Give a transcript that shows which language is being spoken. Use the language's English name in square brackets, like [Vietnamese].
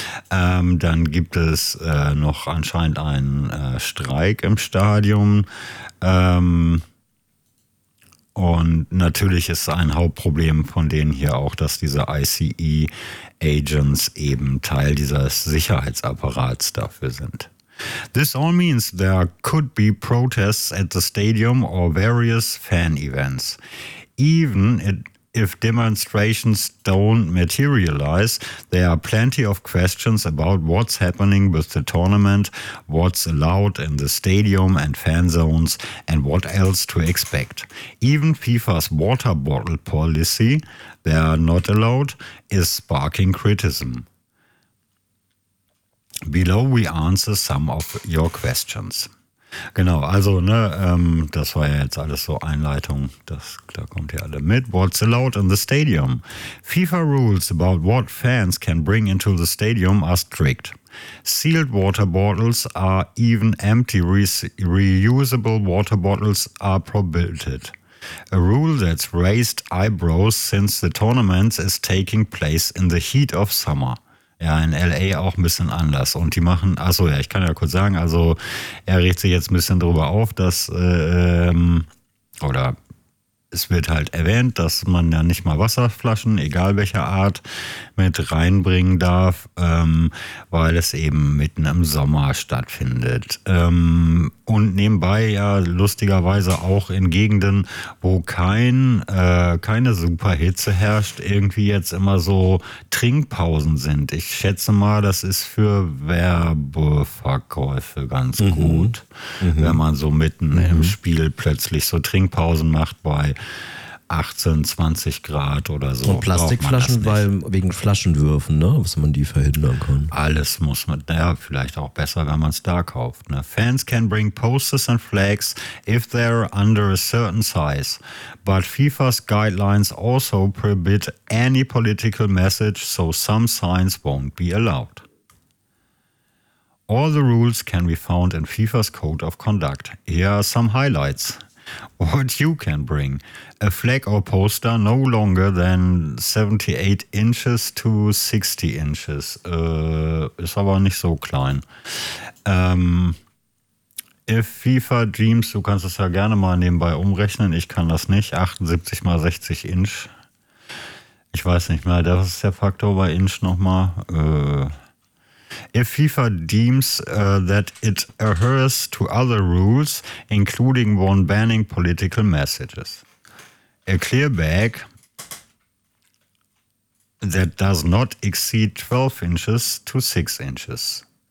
[German] Dann gibt es noch anscheinend einen Streik im Stadion. Und natürlich ist ein Hauptproblem von denen hier auch, dass diese ICE-Agents eben Teil dieses Sicherheitsapparats dafür sind. [English] This all means there could be protests at the stadium or various fan events. Even if demonstrations don't materialize, there are plenty of questions about what's happening with the tournament, what's allowed in the stadium and fan zones, and what else to expect. Even FIFA's water bottle policy, they're not allowed, is sparking criticism. Below we answer some of your questions. [German] Genau, also, ne, das war ja jetzt alles so Einleitung, da kommt ihr alle mit. [English] What's allowed in the stadium? FIFA rules about what fans can bring into the stadium are strict. Sealed water bottles are even empty reusable water bottles are prohibited. A rule that's raised eyebrows since the tournament is taking place in the heat of summer. [German] Ja, in L.A. auch ein bisschen anders. Und die machen, achso, ja, ich kann ja kurz sagen, also er regt sich jetzt ein bisschen drüber auf, dass, oder es wird halt erwähnt, dass man ja nicht mal Wasserflaschen, egal welcher Art, mit reinbringen darf, weil es eben mitten im Sommer stattfindet. Und nebenbei ja lustigerweise auch in Gegenden, wo keine Superhitze herrscht, irgendwie jetzt immer so Trinkpausen sind. Ich schätze mal, das ist für Werbeverkäufe ganz gut, wenn man so mitten im Spiel plötzlich so Trinkpausen macht bei 18, 20 Grad oder so. Und Plastikflaschen wegen Flaschenwürfen, ne? Was man die verhindern kann. Alles muss man, naja, vielleicht auch besser, wenn man es da kauft. Ne? [English] Fans can bring posters and flags if they're under a certain size. But FIFA's guidelines also prohibit any political message, so some signs won't be allowed. All the rules can be found in FIFA's code of conduct. Here are some highlights. What you can bring: a flag or poster no longer than 78 inches to 60 inches. [German] Ist aber nicht so klein. [English] If FIFA dreams, [German] du kannst es ja gerne mal nebenbei umrechnen, ich kann das nicht, 78 mal 60 Inch. Ich weiß nicht mehr, das ist der Faktor bei Inch nochmal. [English] If FIFA deems that it adheres to other rules, including one banning political messages. A clear bag that does not exceed 12 inches to 6 inches.